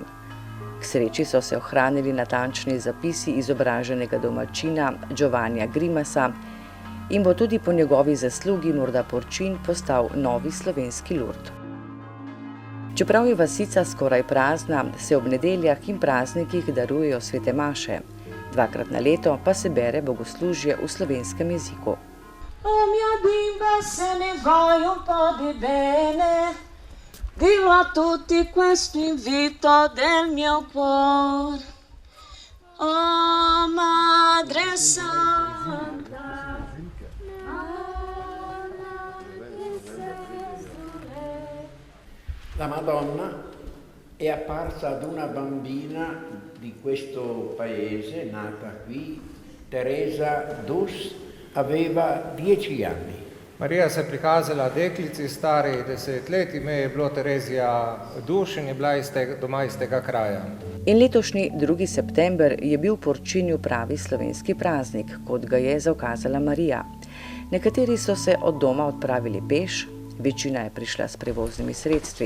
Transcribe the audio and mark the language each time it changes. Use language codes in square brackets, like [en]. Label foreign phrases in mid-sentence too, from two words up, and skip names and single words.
[sl] K sreči so se ohranili natančni zapisi izobraženega domačina Giovannija Grimasa in bo tudi po njegovi zaslugi morda Porčinj postal novi slovenski Lurd. Čeprav je vasica skoraj prazna, se ob nedeljah in praznikih darujejo svete maše. 2-krat na leto pa se bere bogoslužje v slovenskem jeziku. [it] Oh mia bimba, se ne vai un po' di bene, dillo a tutti questo invito del mio cuore. Oh Madre Santa, la Madonna è apparsa ad una bambina di questo paese, nata qui, Teresa Dus, aveva 10 anni. [sl] Marija se je prikazala deklici stari 10 let, ime je bilo Terezija Duš in je bila doma iz tega kraja. In letošnji 2. september je bil v Porčinju pravi slovenski praznik, kot ga je zaukazala Marija. Nekateri so se od doma odpravili peš, večina je prišla s prevoznimi sredstvi.